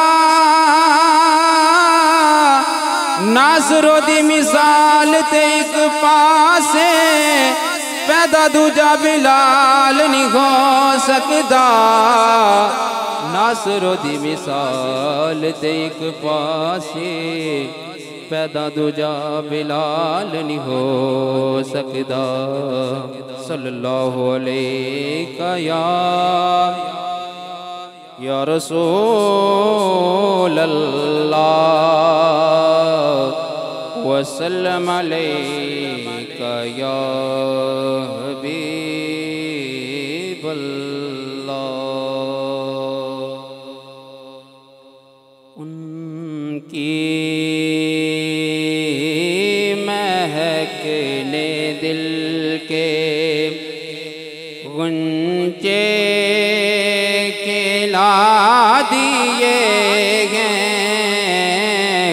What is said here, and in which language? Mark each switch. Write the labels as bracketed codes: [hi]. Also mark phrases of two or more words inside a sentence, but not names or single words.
[pa] ناصرو دی مثال تے ایک پاسے پیدا دوجا بلال نہیں ہو سکدا. ناصرو دی مثال تے ایک پاسے پیدا دوجا بلال نہیں ہو سکدا. [ar] صلى الله عليه يا رسول الله وسلم عليك يا حبيب الله. [ur] ان کی مہکنے دل کے غنچے کھلا دیے ہیں.